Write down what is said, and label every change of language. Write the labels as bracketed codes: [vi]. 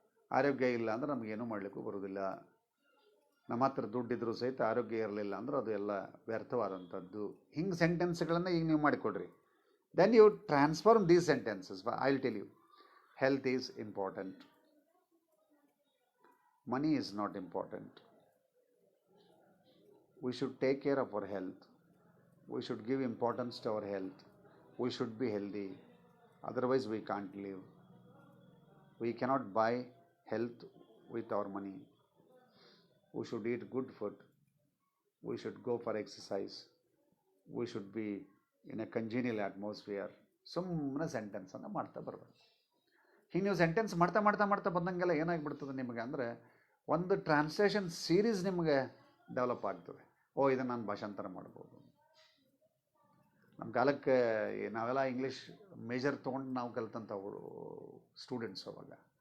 [kn] ಆರೋಗ್ಯ ಇಲ್ಲ ಅಂದರೆ ನಮಗೇನೂ ಮಾಡಲಿಕ್ಕೂ ಬರೋದಿಲ್ಲ. ನಮ್ಮ ಹತ್ರ ದುಡ್ಡಿದ್ರೂ ಸಹಿತ ಆರೋಗ್ಯ ಇರಲಿಲ್ಲ ಅಂದ್ರೆ ಅದು ಎಲ್ಲ ವ್ಯರ್ಥವಾದಂಥದ್ದು. ಹಿಂಗೆ ಸೆಂಟೆನ್ಸ್ಗಳನ್ನು ಈಗ ನೀವು ಮಾಡಿಕೊಡ್ರಿ. [en] Then you transform these sentences. I will tell you, health is important, money is not important, We should take care of our health. We should give importance to our health. We should be healthy. Otherwise, we can't live. We cannot buy health with our money. We should eat good food. We should go for exercise. We should be in a congenial atmosphere. [kn] ಸುಮ್ಮನೆ ಸೆಂಟೆನ್ಸನ್ನು ಮಾಡ್ತಾ ಬರಬೇಕು. ಹೀಗೆ ನೀವು sentence ಮಾಡ್ತಾ ಮಾಡ್ತಾ ಮಾಡ್ತಾ ಬಂದಂಗೆಲ್ಲ ಏನಾಗಿಬಿಡ್ತದೆ ನಿಮಗೆ ಅಂದರೆ ಒಂದು ಟ್ರಾನ್ಸ್ಲೇಷನ್ ಸೀರೀಸ್ ನಿಮಗೆ ಡೆವಲಪ್ ಆಗ್ತದೆ. ಓ, ಇದನ್ನು ನಾನು ಭಾಷಾಂತರ ಮಾಡ್ಬೋದು. ನಮ್ಮ ಕಾಲಕ್ಕೆ ನಾವೆಲ್ಲ ಇಂಗ್ಲೀಷ್ ಮೇಜರ್ ತೊಗೊಂಡು ನಾವು ಕಲಿತಂಥವ್ರು ಸ್ಟೂಡೆಂಟ್ಸ್ ಅವಾಗ.